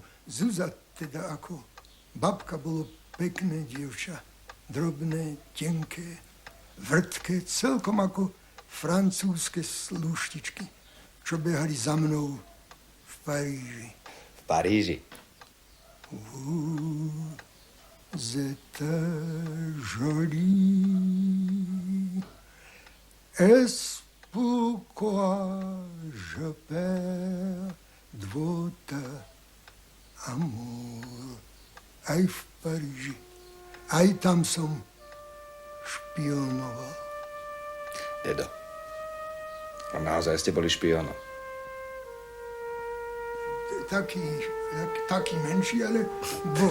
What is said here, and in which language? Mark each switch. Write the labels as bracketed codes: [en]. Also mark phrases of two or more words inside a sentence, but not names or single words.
[sk] Zuzá teda ako babka bolo pekné dievča. Drobné, tenké, vrtké, celkom ako francúzske slúštičky, čo behali za mnou v Paríži. V Paríži? [fr] Vous êtes jolie, est-ce pourquoi je perds de votre amour? [sk] Aj v Paríži, aj tam som špionoval. Dedo, a naozaj ste boli špiónom? Taký menší, ale bol.